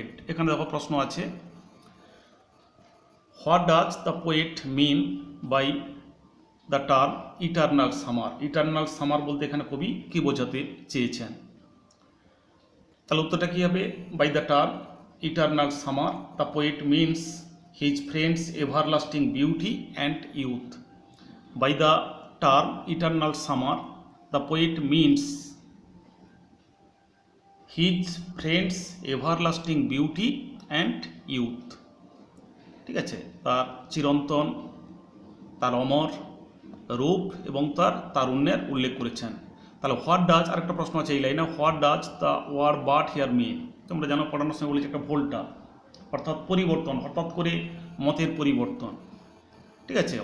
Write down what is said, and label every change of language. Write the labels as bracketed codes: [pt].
[bn] এখানে দেখো প্রশ্ন আছে, [en] what does the poet mean by the term eternal summer [bn] বলতে এখানে কবি কি বোঝাতে চেয়েছেন? তাহলে উত্তরটা কি হবে? [en] by the term eternal summer the poet means his friend's everlasting beauty and youth. By the term eternal summer the poet means his friend's everlasting beauty and youth. [bn] ঠিক আছে, তার চিরন্তন, তার অমর রূপ এবং তার তারুণ্যের উল্লেখ করেছেন। তাহলে [en] what does, [bn] আরেকটা প্রশ্ন আছে এই লাইনে, [en] What does the word but here mean. [bn] তোমরা জানো পড়ানোর সময় বলেছি একটা ভোল্টা, অর্থাৎ পরিবর্তন, হঠাৎ করে মতের পরিবর্তন, ঠিক আছে।